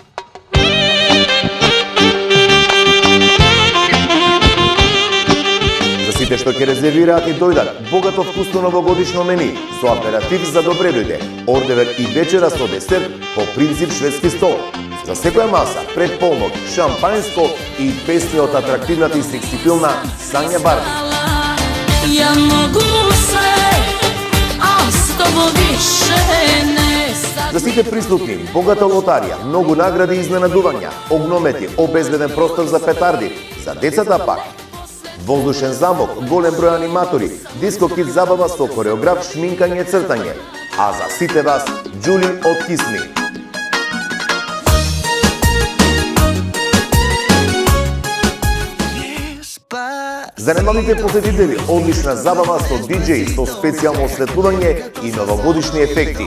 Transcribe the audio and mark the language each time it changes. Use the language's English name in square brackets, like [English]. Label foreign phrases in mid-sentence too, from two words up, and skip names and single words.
[Macedonian] Сите што ќе резервираат и дојдат, богато вкусно новогодишно мени со аператив за добре дојде, ордевер и вечера со десерт по принцип шведски стол. За секоја маса, пред полнок, шампањско и песни од атрактивната и сексипилна Сања Барби. [Serbian] Ja mogu sve, a s tobom više ne sad. [Macedonian] За сите присутни, богата лотарија, многу награди и изненадувања, огномети, обезбеден простор за петарди, за децата пак. Воздушен замок, голем број аниматори, диско кит забава со кореограф, шминкање, цртање. А за сите вас, Џули од Кисми. Занемалите посетители, одлична забава со диџеј, со специјално осветлување и новогодишни ефекти.